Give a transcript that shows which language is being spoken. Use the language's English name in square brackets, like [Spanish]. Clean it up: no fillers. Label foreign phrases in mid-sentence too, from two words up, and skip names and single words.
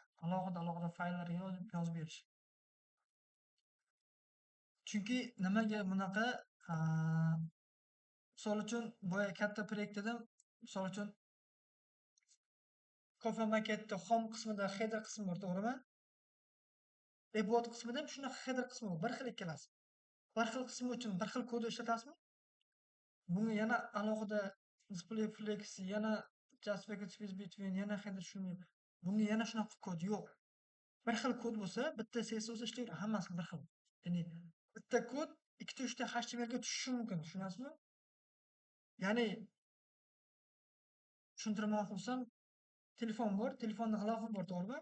[Uzbek] Alohida fayllarga yozib berish. Chunki nimaga bunaqa, misol uchun boya katta proyekt dedim, misol uchun Coffee Marketda home qismida header qismi bor, to'g'rimi? Ibodat qismida ham shunaqa header qismi bor, bir xil ikkalasi. Bir xil qismi uchun bir xil kodni ishlatasizmi? Bunga yana alohida [English] display flex, [Uzbek] yana [English] just space between, [Uzbek] yana header shuni. Bunga yana shunaqa kod yo'q. Bir xil kod bo'lsa, bitta CSS ishlaydi, hammasi bir xil. Ya'ni bitta kod 2-3 ta HTML ga tushishi mumkin, tushunasizmi? Ya'ni tushuntirmoqchi bo'lsam, telefon bor, telefonning g'ilofi bor, to'g'rimi?